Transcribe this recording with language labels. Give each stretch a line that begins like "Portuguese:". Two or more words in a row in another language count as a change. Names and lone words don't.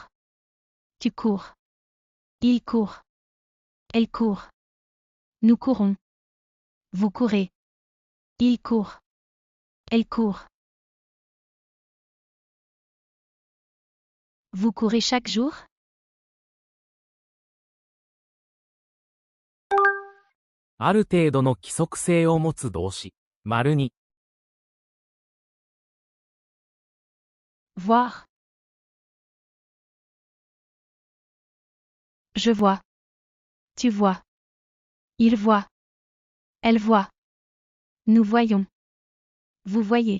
French: Tu cours. Il court. Elle court. Nous courons. Vous courez. Il court. Elle court. Vous courez chaque jour?
Japanese: ある程度の規則性を持つ動詞。丸2。
French: Voir. Je vois. Tu vois. Il voit. Elle voit. Nous voyons. Vous voyez.